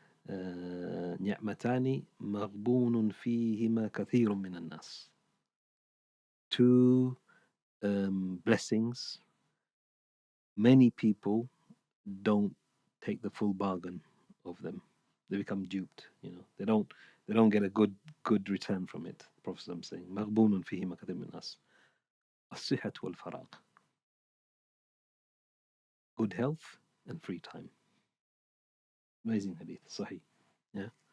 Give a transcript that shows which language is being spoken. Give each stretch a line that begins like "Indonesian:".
Arabic: نعمتان مغبون فيهما كثير من الناس.
English: Two blessings. Many people don't take the full bargain of them. They become duped. They don't get a good return from it. The Prophet is saying,
Arabic: مغبون فيهما كثير من الناس. الصحة والفراغ.
English: Good health and free time. Amazing hadith, Sahih. Yeah.